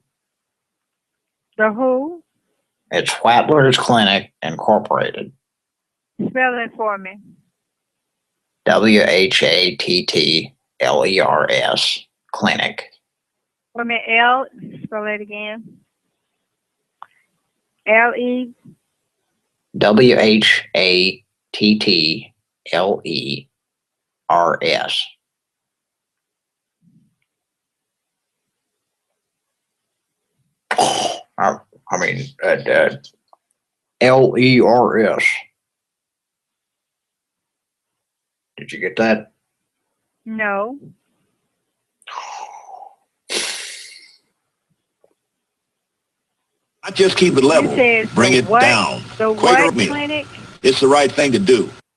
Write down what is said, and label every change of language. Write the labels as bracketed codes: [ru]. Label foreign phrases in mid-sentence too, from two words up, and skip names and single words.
[en] The who? It's Whatlers Clinic Incorporated. Spell it for me. WHATTLERS Clinic. Wait a minute, L, spell it again. L-E, WHATTLERS. LERS. Did you get that? no. Not just keep it level. You said Bring the it what? down. The Quaker what oatmeal. clinic? It's the right thing to do.